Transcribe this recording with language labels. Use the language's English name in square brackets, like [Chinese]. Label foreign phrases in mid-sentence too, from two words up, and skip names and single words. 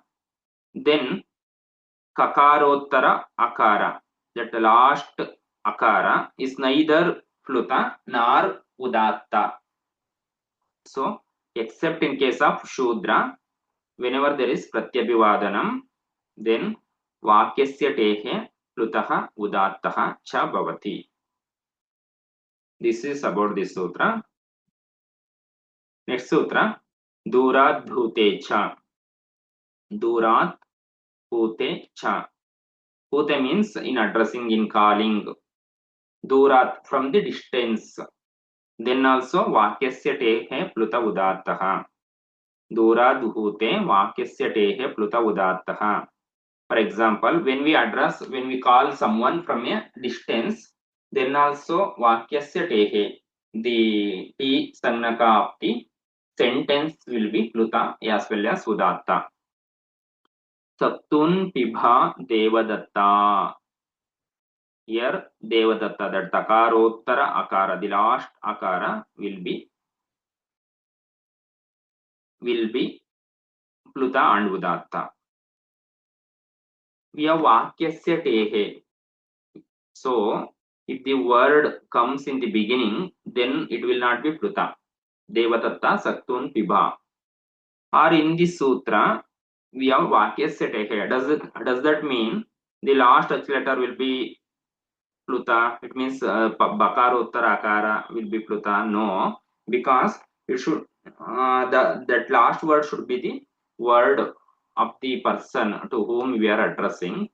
[English] Then [Sanskrit] ककारोत्तर अकार, [English] that last Akara is neither pluta nor udatta. So except in case of Shudra, whenever there is Pratyabhivadanam, then [Sanskrit] वाक्यस्य टेः प्लुतः उदात्तः च भवति. [English] This is about this sutra. Next sutra, [Sanskrit] दूरात् हूते च. दूरात् हूते च. [English] Bhute means in addressing, in calling. Durat, from the distance. Then also [Sanskrit] वाक्यस्य टेः प्लुत उदात्तः. दूरात् हूते वाक्यस्य टेः प्लुत उदात्तः. [English] For example, when we call someone from a distance, then also [Sanskrit] वाक्यस्य टेः, [English] the T Sannaka of the sentence will be pluta as well as udatta. [Sanskrit] सक्तून् पिब देवदत्त. [English] Here devadatta, that [Sanskrit] तकारोत्तर अकार, [English] the last akara will be pluta and udatta. We have [Sanskrit] वाक्यस्य टेः. [English] So if the word comes in the beginning, then it will not be pluta. [Sanskrit] देवदत्त सक्तून् पिब. [English] Or in the sutra, we have [Sanskrit] वाक्यस्य टेः. [English] Does that mean the last H letter will be pluta? It means [Sanskrit] बकारोत्तर अकार [English] will be pluta. No, because it should that last word should be the word of the person to whom we are addressing.